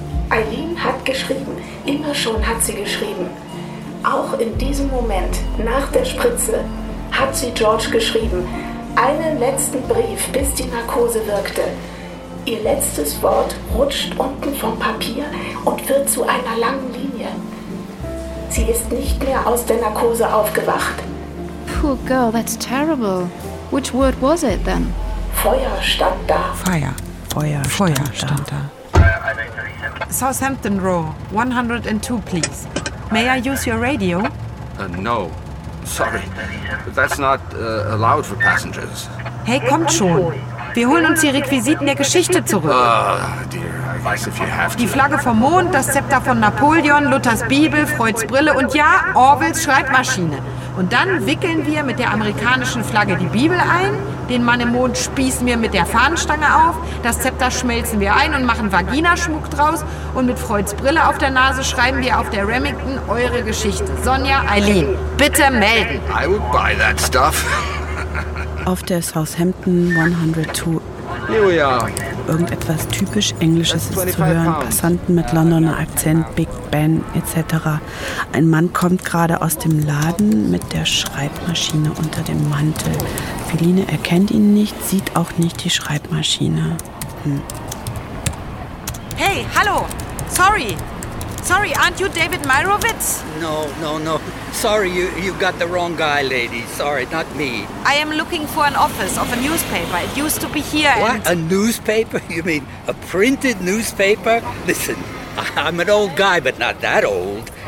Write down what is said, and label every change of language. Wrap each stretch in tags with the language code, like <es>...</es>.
<de>Eileen hat geschrieben, immer schon hat sie geschrieben. Auch in diesem Moment, nach der Spritze, hat sie George geschrieben. Einen letzten Brief, bis die Narkose wirkte. Ihr letztes Wort rutscht unten vom Papier und wird zu einer langen Linie. Sie ist nicht mehr aus der Narkose aufgewacht.</de> <en>Poor girl, that's terrible. Which word was it then?</en> <de>Feuer stand da. Feuer. Feuer, Feuer stand da.</de> <en>Southampton Row, 102, please. May I use your radio? No, sorry. But that's not allowed for passengers.</en> <de>Hey, kommt schon. Wir holen uns die Requisiten der Geschichte zurück.</de> <en>Oh, dear, I guess if you have to.</en> <de>Die Flagge vom Mond, das Zepter von Napoleon, Luthers Bibel, Freuds Brille und ja, Orwells Schreibmaschine. Und dann wickeln wir mit der amerikanischen Flagge die Bibel ein, den Mann im Mond spießen wir mit der Fahnenstange auf, das Zepter schmelzen wir ein und machen Vaginaschmuck draus und mit Freuds Brille auf der Nase schreiben wir auf der Remington eure Geschichte. Sonja, Eileen, bitte melden.</de> <en>I would buy that stuff.</en> <de>Auf der Southampton 102.</de> <en>Here we are.</en> <de>Irgendetwas typisch Englisches ist zu hören. Passanten mit Londoner Akzent, Big Ben etc. Ein Mann kommt gerade aus dem Laden mit der Schreibmaschine unter dem Mantel. Feline erkennt ihn nicht, sieht auch nicht die Schreibmaschine. Hey, hallo. Sorry.</de> <en>Sorry, aren't you David Meyrowitz? No, no, no. Sorry, you got the wrong guy, lady. Sorry, not me. I am looking for an office of a newspaper. It used to be here. What? A newspaper? You mean a printed newspaper? Listen, I'm an old guy, but not that old.</en>